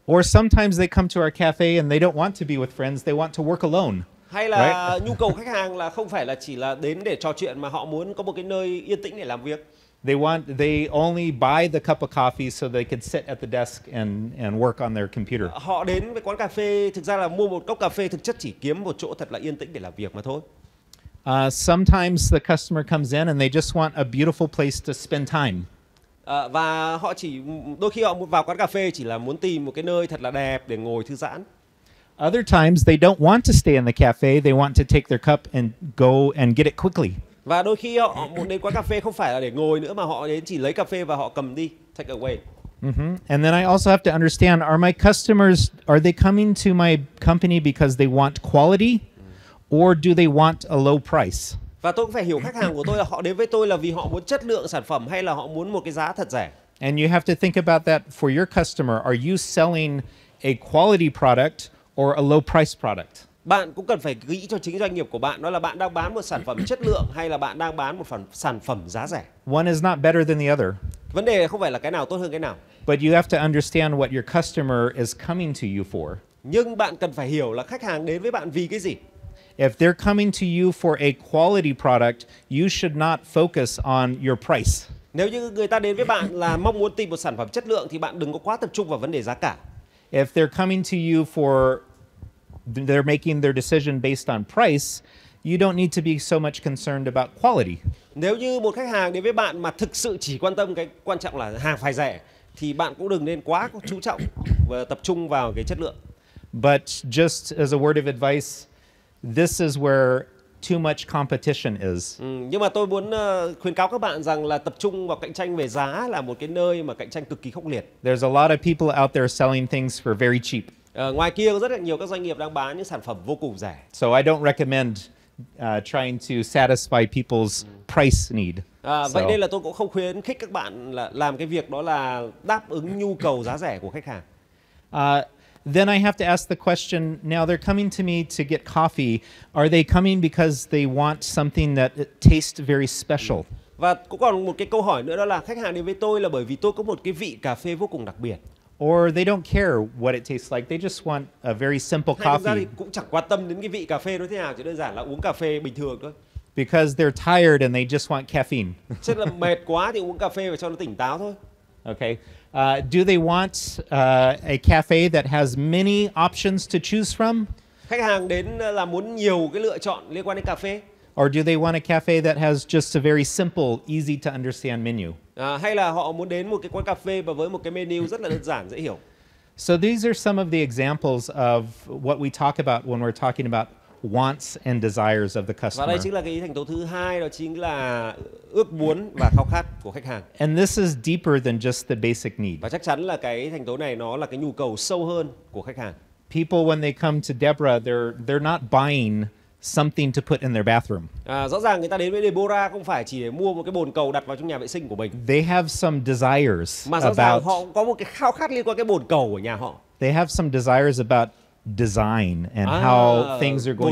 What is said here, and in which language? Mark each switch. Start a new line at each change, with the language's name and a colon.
English: Or sometimes they come to our cafe and they don't want to be with friends, they want to work alone.
Vietnamese: Hay là nhu cầu khách hàng là không phải là chỉ là đến để trò chuyện mà họ muốn có một cái nơi yên tĩnh để làm việc.
English: They only buy the cup of coffee so they could sit at the desk and work on their computer.
Vietnamese: Họ đến với quán cà phê thực ra là mua một cốc cà phê, thực chất chỉ kiếm một chỗ thật là yên tĩnh để làm việc mà thôi.
English: Sometimes the customer comes in and they just want a beautiful place to spend time.
Vietnamese: Và họ đôi khi họ vào quán cà phê chỉ là muốn tìm một cái nơi thật là đẹp để ngồi thư giãn.
English: Other times they don't want to stay in the cafe, they want to take their cup and go and get it quickly.
Vietnamese: Và đôi khi họ muốn đến quán cà phê không phải là để ngồi nữa mà họ đến chỉ lấy cà phê và họ cầm đi,
English: take away. And then I also have to understand, are my customers, are they coming to my company because they want quality or do they want a low price?
Vietnamese: Và tôi cũng phải hiểu khách hàng của tôi là họ đến với tôi là vì họ muốn chất lượng sản phẩm hay là họ muốn một cái giá thật rẻ.
English: And you have to think about that for your customer. Are you selling a quality product or a low price product?
Vietnamese: Bạn cũng cần phải nghĩ cho chính doanh nghiệp của bạn, đó là bạn đang bán một sản phẩm chất lượng hay là bạn đang bán một sản phẩm giá rẻ.
English: One is not better than the other.
Vietnamese: Vấn đề không phải là cái nào tốt hơn cái nào.
English: But you have to understand what your customer is coming to you for.
Vietnamese: Nhưng bạn cần phải hiểu là khách hàng đến với bạn vì cái gì.
English: If they're coming to you for a quality product, you should not focus on your price.
Vietnamese: Nếu như người ta đến với bạn là mong muốn tìm một sản phẩm chất lượng thì bạn đừng có quá tập trung vào vấn đề giá cả.
English: If they're coming to you for, they're making their decision based on price, you don't need to be so much concerned about quality.
Vietnamese: Nếu như một khách hàng đến với bạn mà thực sự chỉ quan tâm cái quan trọng là hàng phải rẻ thì bạn cũng đừng nên quá chú trọng và tập trung vào cái chất lượng.
English: But just as a word of advice, this is where too much competition is.
Vietnamese: Nhưng mà tôi muốn khuyến cáo các bạn rằng là tập trung vào cạnh tranh về giá là một cái nơi mà cạnh tranh cực kỳ khốc liệt.
English: There's a lot of people out there selling things for very cheap.
Vietnamese: Ngoài kia có rất là nhiều các doanh nghiệp đang bán những sản phẩm vô cùng rẻ.
English: So I don't recommend trying to satisfy people's price need.
Vietnamese: Vậy nên là tôi cũng không khuyến khích các bạn là làm cái việc đó là đáp ứng nhu cầu giá rẻ của khách hàng.
English: Then I have to ask the question, now they're coming to me to get coffee. Are they coming because they want something that tastes very special?
Vietnamese: Và cũng còn một cái câu hỏi nữa, đó là khách hàng đến với tôi là bởi vì tôi có một cái vị cà phê vô cùng đặc biệt.
English: or they don't care what it tastes like. They just want a very simple
Vietnamese: Hay thực ra
English: coffee
Vietnamese: thì cũng chẳng quan tâm đến cái vị cà phê nó thế nào, chỉ đơn giản là uống cà phê bình thường thôi.
English: because they're tired and they just want caffeine.
Vietnamese: Chắc là mệt quá thì uống cà phê để cho nó tỉnh táo thôi.
English: Okay. Do they want a cafe that has many options to choose from?
Vietnamese: Khách hàng đến là muốn nhiều cái lựa chọn liên quan đến cà phê.
English: Or do they want a cafe that has just a very simple, easy to understand menu?
Vietnamese: Hay là họ muốn đến một cái quán cà phê và với một cái menu rất là đơn giản, dễ hiểu.
English: So these are some of the examples of what we talk about when we're talking about wants and desires of the
Vietnamese: Và
English: customer.
Vietnamese: đây chính là cái thành tố thứ hai, đó chính là ước muốn và khao khát của khách hàng.
English: And this is deeper than just the basic need.
Vietnamese: Và chắc chắn là cái thành tố này nó là cái nhu cầu sâu hơn của khách hàng.
English: People, when they come to Deborah, they're not buying something to put in their bathroom.
Vietnamese: Rõ ràng người ta đến với Deborah không phải chỉ để mua một cái bồn cầu đặt vào trong nhà vệ sinh của mình.
English: They have some desires
Vietnamese: Mà rõ ràng
English: about.
Vietnamese: họ có một cái khao khát liên quan cái bồn cầu của nhà họ.
English: They have some desires about design and how things are going